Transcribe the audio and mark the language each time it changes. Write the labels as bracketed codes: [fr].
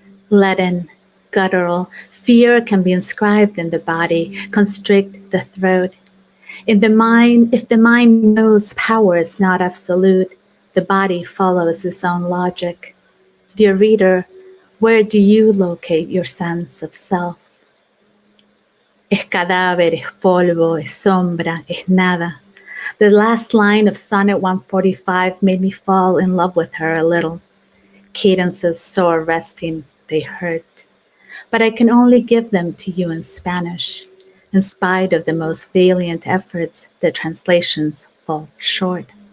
[en] Leaden, guttural, fear can be inscribed in the body, constrict the throat. In the mind, if the mind knows power is not absolute, the body follows its own logic. Dear reader, where do you locate your sense of self? [es] Es cadáver, es polvo, es sombra, es nada. [en] The last line of Sonnet 145 made me fall in love with her a little. Cadences so arresting, they hurt. But I can only give them to you in Spanish. In spite of the most valiant efforts, the translations fall short.